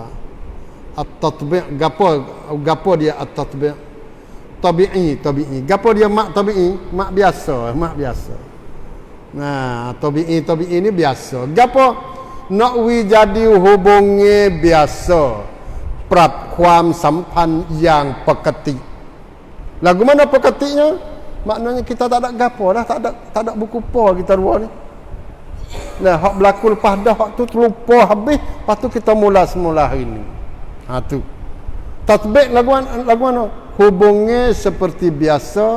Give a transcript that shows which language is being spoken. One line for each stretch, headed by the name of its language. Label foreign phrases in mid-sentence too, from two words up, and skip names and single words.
Malay: At-tatbi' gapo dia at-tatbi'? Tabi'i. Gapo dia mak tabi'i? Mak biasa. Nah, tabi'i ni biasa. Gapo nak wi jadi hubungi biasa,
Thai: ปรับความสัมพันธ์อย่างปกติ
Malay: lagu mana peketinya? Maknanya kita tak ada gapo dah, tak ada buku po kita dua ni. Nah, hak berlaku lepas dah, hak tu terlupa habis, lepas tu kita mula semula hari ni. Tu. Tatbik lagu mana? Hubungnya seperti biasa.